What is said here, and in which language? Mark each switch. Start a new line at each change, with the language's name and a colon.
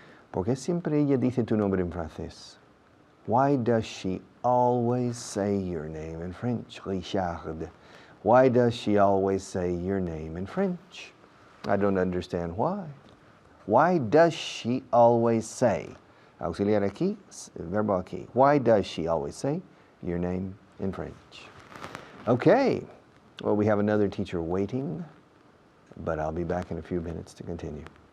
Spanish: ¿Por qué siempre ella dice tu nombre en francés?
English: Why does she always say your name in French, Richard? Why does she always say your name in French? I don't understand why. Why does she always say?
Spanish: Auxiliar aquí, verbo aquí.
English: Why does she always say your name in French? Okay, well, we have another teacher waiting, but I'll be back in a few minutes to continue.